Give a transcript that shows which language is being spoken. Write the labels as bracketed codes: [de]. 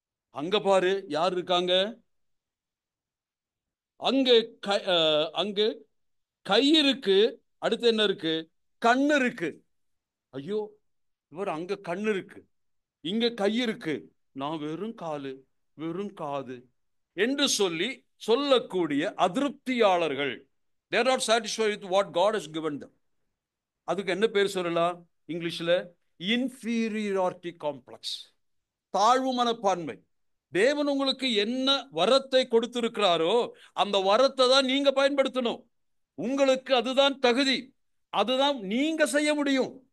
[ta] அங்க பாரு யார் இருக்காங்க? அங்க அங்க கை இருக்கு. அடுத்து என்ன இருக்கு? கண்ணு இருக்கு. ஐயோ, இவர் அங்க கண்ணு இருக்கு, இங்க கை இருக்கு, நான் வெறும் காலு, வெறும் காது என்று சொல்லக்கூடிய அதிருப்தியாளர்கள். [en] they are not satisfied with what God has given them. [ta] அதுக்கு என்ன பேர் சொல்லலாம் இங்கிலீஷ்ல? இன்ஃபீரியாரிட்டி காம்ப்ளெக்ஸ், தாழ்வு மனப்பான்மை. தேவன் உங்களுக்கு என்ன வரத்தை கொடுத்திருக்கிறாரோ அந்த வரத்தை தான் நீங்க பயன்படுத்தணும். உங்களுக்கு அதுதான் தகுதி, அதுதான் நீங்க செய்ய முடியும்.